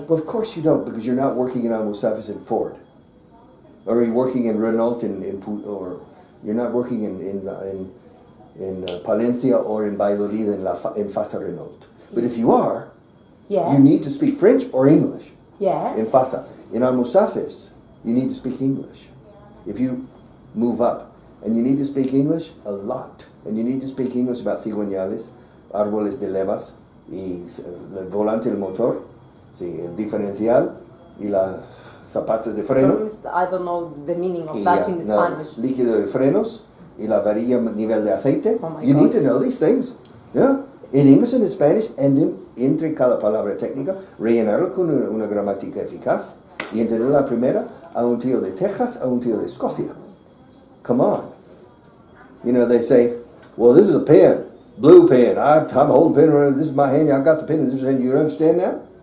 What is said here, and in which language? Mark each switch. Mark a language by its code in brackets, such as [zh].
[en] Well, of course you don't, because you're not working in Almusafes in Ford, or you're working in Renault or you're not working in Palencia or in Valladolid in Fasa Renault. But if you are, Yeah. you need to speak French or English. Yeah. In Fasa, in Almusafes, you need to speak English. If you move up, and you need to speak English a lot. And you need to speak English about [es] cigüeñales, árboles de levas, y el volante del motor, sí, el diferencial, y las zapatos de freno. [en] I don't know the meaning of that in Spanish. [es] Líquido de frenos, y la varilla nivel de aceite. [en] Oh my You God. need to know these things. Yeah? In English and in Spanish, and then, [es] entre cada palabra técnica, rellenarlo con una gramática eficaz, y entender la primera a un tío de Texas, a un tío de Escocia. [en] Come on. You know, they say, well, this is a pen, blue pen. I'm holding a pen, this is my hand, I got the pen in this hand. You understand now?